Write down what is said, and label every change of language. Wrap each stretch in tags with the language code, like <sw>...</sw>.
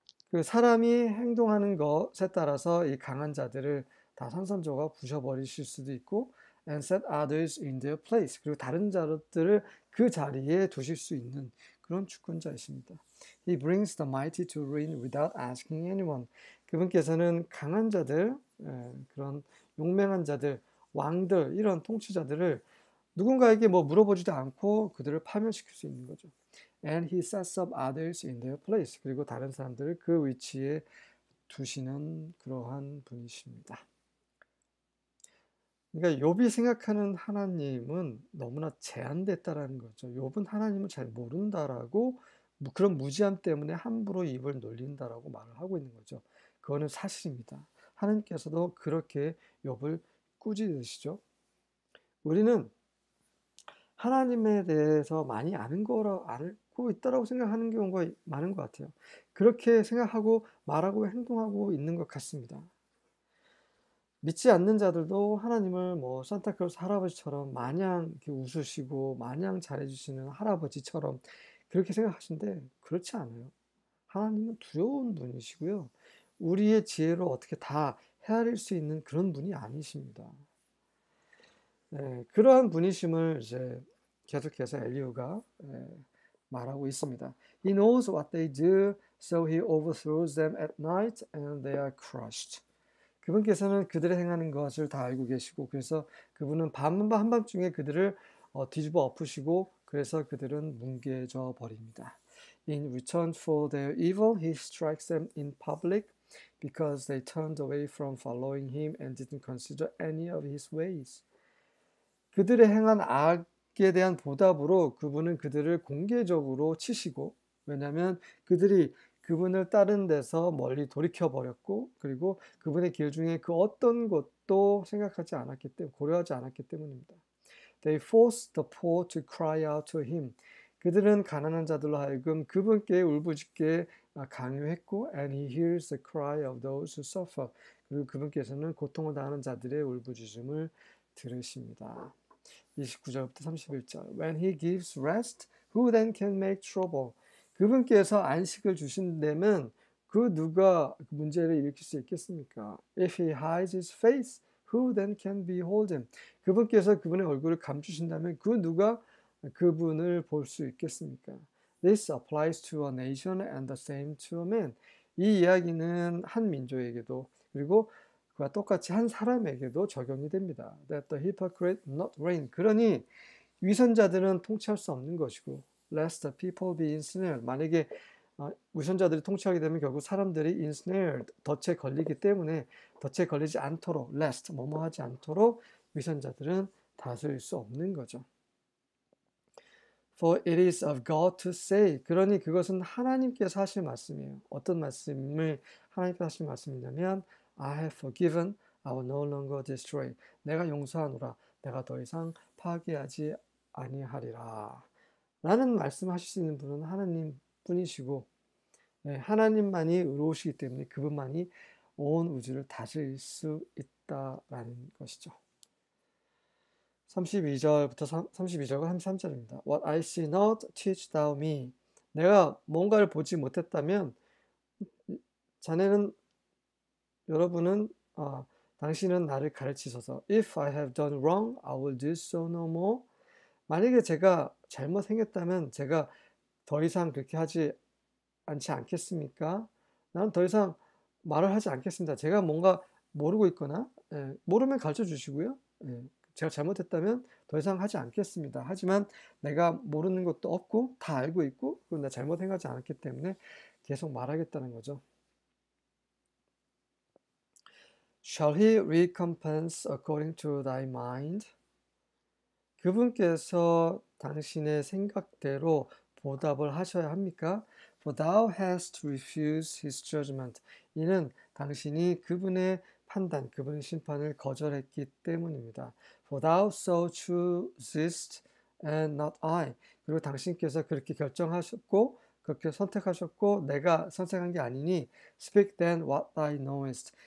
<ko>그 사람이 행동하는 것에 따라서 이 강한 자들을 다 산산조각 부셔버리실 수도 있고</ko> <en>and set others in their place,</en> <ko>그리고 다른 자들을 그 자리에 두실 수 있는 그런 주권자이십니다.</ko> <en>He brings the mighty to ruin without asking anyone.</en> <ko>그분께서는 강한 자들, 그런 용맹한 자들, 왕들, 이런 통치자들을 누군가에게 뭐 물어보지도 않고 그들을 파멸시킬 수 있는 거죠.</ko> <en>And he sets up others in their place.</en> <ko>그리고 다른 사람들을 그 위치에 두시는 그러한 분이십니다. 그러니까 욥이 생각하는 하나님은 너무나 제한됐다라는 거죠. 욥은 하나님을 잘 모른다라고 그런 무지함 때문에 함부로 입을 놀린다라고 말을 하고 있는 거죠. 그거는 사실입니다. 하나님께서도 그렇게 욥을 꾸짖으시죠. 우리는 하나님에 대해서 많이 알고 있다라고 생각하는 경우가 많은 것 같아요. 그렇게 생각하고 말하고 행동하고 있는 것 같습니다. 믿지 않는 자들도 하나님을 뭐 산타클로스 할아버지처럼 마냥 이렇게 웃으시고 마냥 잘해주시는 할아버지처럼 그렇게 생각하시는데 그렇지 않아요. 하나님은 두려운 분이시고요. 우리의 지혜로 어떻게 다 헤아릴 수 있는 그런 분이 아니십니다. 그러한 분이심을 이제 계속해서 엘리후가 말하고 있습니다.</ko> <en>He knows what they do, so he overthrows them at night and they are crushed.</en> <ko>그분께서는 그들의 행하는 것을 다 알고 계시고 그래서 그분은 한밤중에 그들을 뒤집어 엎으시고 그래서 그들은 뭉개져 버립니다.</ko> <en>In return for their evil, he strikes them in public because they turned away from following him and didn't consider any of his ways.</en> <ko>그들의 행한 악에 대한 보답으로 그분은 그들을 공개적으로 치시고, 왜냐하면 그들이 그분을 따른 데서 멀리 돌이켜버렸고 그리고 그분의 길 중에 그 어떤 것도 생각하지 않았기 때문에, 고려하지 않았기 때문입니다.</ko> <en>They forced the poor to cry out to him.</en> <ko>그들은 가난한 자들로 하여금 그분께 울부짖게 강요했고</ko> <en>and he hears the cry of those who suffer.</en> <ko>그리고 그분께서는 고통을 당하는 자들의 울부짖음을 들으십니다. 29절부터 31절.</ko> <en>When he gives rest, who then can make trouble?</en> <ko>그분께서 안식을 주신다면 그 누가 문제를 일으킬 수 있겠습니까?</ko> <en>If he hides his face, who then can behold him?</en> <ko>그분께서 그분의 얼굴을 감추신다면 그 누가 그분을 볼 수 있겠습니까?</ko> <en>This applies to a nation and the same to a man.</en> <ko>이 이야기는 한 민족에게도 그리고 그와 똑같이 한 사람에게도 적용이 됩니다.</ko> <en>That the hypocrite not reign.</en> <ko>그러니 위선자들은 통치할 수 없는 것이고</ko> <en>lest the people be ensnared.</en> <ko>만약에 위선자들이 통치하게 되면 결국 사람들이 ensnared, 덫에 걸리기 때문에 덫에 걸리지 않도록 lest, 뭐뭐하지 않도록 위선자들은 다스릴 수 없는 거죠.</ko> <en>For it is of God to say.</en> <ko>그러니 그것은 하나님께서 하실 말씀이에요. 어떤 말씀을 하나님께서 하실 말씀이냐면</ko> <en>I have forgiven, I will no longer destroy.</en> <ko>내가 용서하노라, 내가 더 이상 파괴하지 아니하리라. 라는 말씀하실 수 있는 분은 하나님 뿐이시고 하나님만이 의로우시기 때문에 그분만이 온 우주를 다스릴 수 있다라는 것이죠. 32절과 33절입니다.</ko> <en>What I see not, teach thou me.</en> <ko>내가 뭔가를 보지 못했다면 여러분은 당신은 나를 가르치소서.</ko> <en>If I have done wrong, I will do so no more.</en> <ko>만약에 제가 잘못 행했다면 제가 더 이상 그렇게 하지 않지 않겠습니까? 나는 더 이상 말을 하지 않겠습니다. 제가 뭔가 모르고 있거나 모르면 가르쳐 주시고요. 제가 잘못했다면 더 이상 하지 않겠습니다. 하지만 내가 모르는 것도 없고 다 알고 있고 그리고 내가 잘못 행하지 않았기 때문에 계속 말하겠다는 거죠.</ko> <en>Shall he recompense according to thy mind?</en> <ko>그분께서 당신의 생각대로 보답을 하셔야 합니까?</ko> <en>For thou hast refused his judgment.</en> <ko>이는 당신이 그분의 판단, 그분의 심판을 거절했기 때문입니다.</ko> <en>For thou so choosest and not I.</en> <ko>그리고 당신께서 그렇게 결정하셨고 그렇게 선택하셨고 내가 선택한 게 아니니</ko> <en>Speak then what thou knowest.</en>